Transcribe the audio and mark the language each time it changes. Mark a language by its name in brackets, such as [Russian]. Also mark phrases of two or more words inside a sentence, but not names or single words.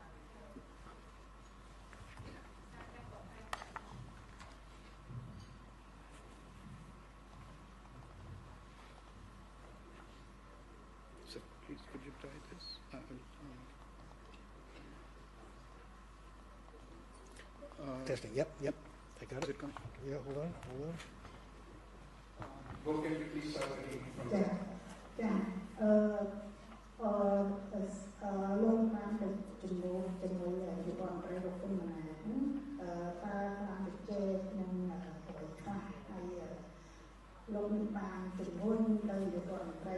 [English] So please, could you try this? Testing. Yep. I got Is it. it coming? Yeah, hold on. Go, can you please start again from [Khmer] ចា លោកបានទៅជំនួយជាមួយយុវរដ្ឋរបស់គុណមណាតើបានទៅជែកនឹងអ្វីខ្លះហើយលោកមានបានជំនួយទៅយុវរដ្ឋ